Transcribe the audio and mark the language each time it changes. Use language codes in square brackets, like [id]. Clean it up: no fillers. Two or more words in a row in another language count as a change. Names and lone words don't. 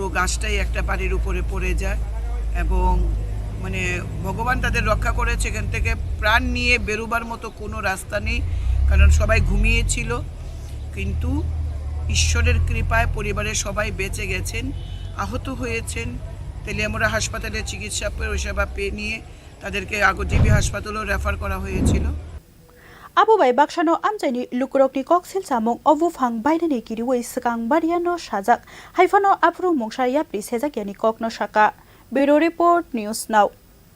[bn] গাছটাই একটা বাড়ির উপরে পড়ে যায় এবং মানে ভগবান তাদের রক্ষা করেছে এখান থেকে প্রাণ নিয়ে বেরোবার মতো কোনো রাস্তা নেই কারণ সবাই ঘুমিয়েছিল কিন্তু ঈশ্বরের কৃপায় পরিবারের সবাই বেঁচে গেছেন আহত হয়েছেন তেলিয়ামুড়া হাসপাতালে চিকিৎসা পরিষেবা পেয়ে নিয়ে তাদেরকে আগরজিবি হাসপাতালেও রেফার করা হয়েছিল [trp] Abu bai baksano amchaini lukurokni koksil samung buphang bainani kiriwei sakang bariano sajak haifano apru mungsha yapri sejakiani kokno shaka [en] Bureau Report News Now